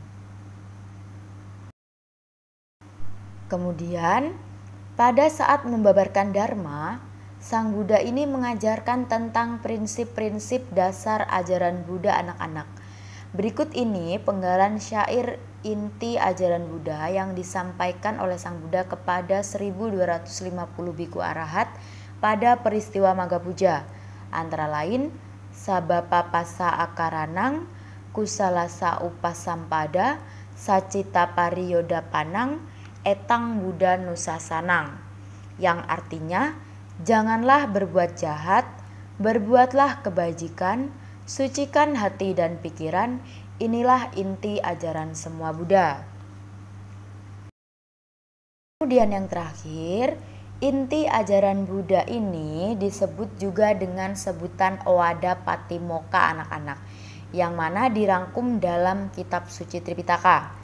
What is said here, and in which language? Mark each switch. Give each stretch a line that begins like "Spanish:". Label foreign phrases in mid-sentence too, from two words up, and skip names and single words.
Indonesian: Kemudian, pada saat membabarkan dharma, Sang Buddha ini mengajarkan tentang prinsip-prinsip dasar ajaran Buddha anak-anak. Berikut ini penggalan syair inti ajaran Buddha yang disampaikan oleh Sang Buddha kepada 1250 biku arahat pada peristiwa Maga Puja. Antara lain,
Pali: Sabapapasa akaranang, kusalasa upasampada, sacita pariyoda panang, etang Buddha nusasanang,
Indonesian: yang artinya janganlah berbuat jahat, berbuatlah kebajikan, sucikan hati dan pikiran, inilah inti ajaran semua Buddha. Kemudian yang terakhir, inti ajaran Buddha ini disebut juga dengan sebutan Owada Patimokkha anak-anak, yang mana dirangkum dalam kitab suci Tripitaka.